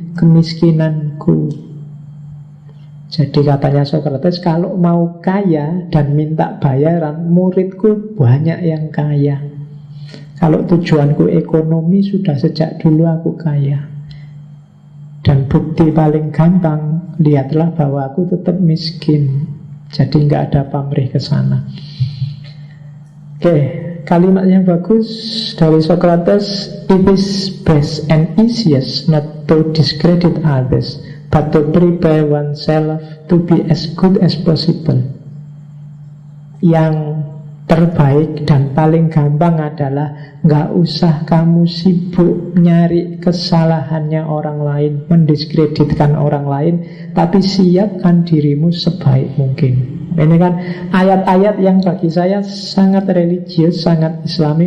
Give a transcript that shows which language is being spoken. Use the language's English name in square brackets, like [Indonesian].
[Indonesian] kemiskinanku. Jadi katanya Socrates, kalau mau kaya dan minta bayaran, muridku banyak yang kaya. Kalau tujuanku ekonomi, sudah sejak dulu aku kaya. Dan bukti paling gampang, lihatlah bahwa aku tetap miskin. Jadi nggak ada pamrih ke sana. Oke, kalimat yang bagus dari Socrates, [English] it is best and easiest not to discredit others, but to prepare oneself to be as good as possible. [Indonesian] Yang terbaik dan paling gampang adalah nggak usah kamu sibuk nyari kesalahannya orang lain, mendiskreditkan orang lain, tapi siapkan dirimu sebaik mungkin. Ini kan ayat-ayat yang bagi saya sangat religius, sangat islami.